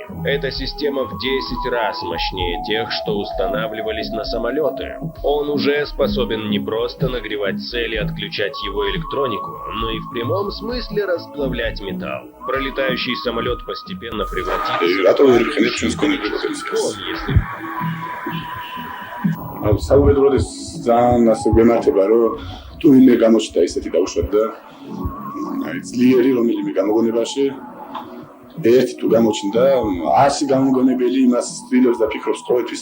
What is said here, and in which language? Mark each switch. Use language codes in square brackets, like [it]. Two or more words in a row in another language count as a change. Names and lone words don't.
[ru] Эта система в 10 раз мощнее тех, что устанавливались на самолеты. Он уже способен не просто нагревать цель и отключать его электронику, но и в прямом смысле расплавлять металл. Пролетающий самолет постепенно превратится в [ka] ერთი თუ გამოჩნდა 100 გამოგონებელი იმას ცდილობს და ფიქრობს ყოველთვის